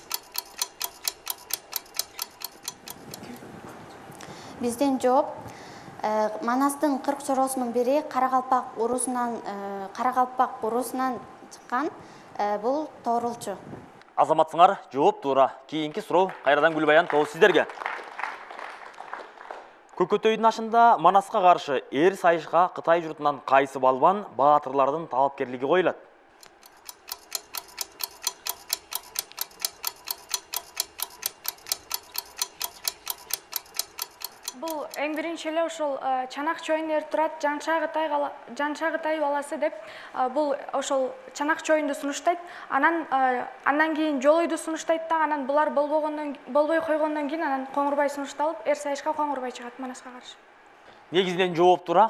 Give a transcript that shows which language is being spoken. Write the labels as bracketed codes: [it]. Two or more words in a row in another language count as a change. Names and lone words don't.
[ky] Биздин жооп Манастың 40 чоросунун бири Карагалпак урусунан чыккан. Бул тоорулчу. Азаматсыңар, жооп туура. Кийинки суроо кайрадан Гүлбаян Тоос сиздерге. Көкөтөйдүн ашында Манаска каршы эр сайышка Кытай журтунан кайсы балбан баатырлардын талапкерлиги коюлат? [kk] Бұл ең бірінші [ky] эле ошол чанак чоюн эр турат Жанша Кытай баласы деп бул ошол чанак чоюнду сунуштайт. Андан кийин жолойду сунуштайт да, анан булар болбой койгондон кийин анан Коңурбай сунушталып, эр сайышка Коңурбай чыгат Манаска каршы. Негизинен жооп туура.